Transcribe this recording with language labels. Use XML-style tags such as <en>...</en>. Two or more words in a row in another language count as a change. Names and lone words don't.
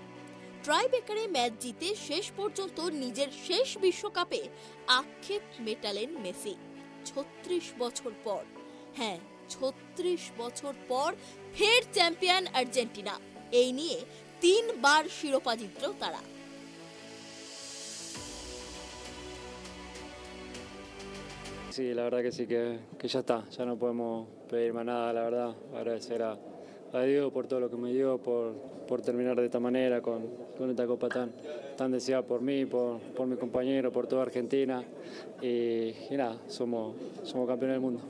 <bn>ট্রাইব্রেকারে ম্যাচ জিতে শেষ পর্যন্ত নিজের শেষ বিশ্বকাপে আক্ষেপ মেটালেন মেসি। ৩৬ বছর পর, হ্যাঁ ৩৬ বছর পর ফের চ্যাম্পিয়ন আর্জেন্টিনা। এই নিয়ে ৩ বার শিরোপা জিতল তারা।</bn> <es>Sí, la verdad que sí, que ya está, ya no podemos pedir más nada, la verdad, agradecer a Dios por todo lo que me dio, por terminar de esta manera, con esta copa tan deseada por mí, por mi compañero, por toda Argentina, y nada, somos campeones del mundo.</es>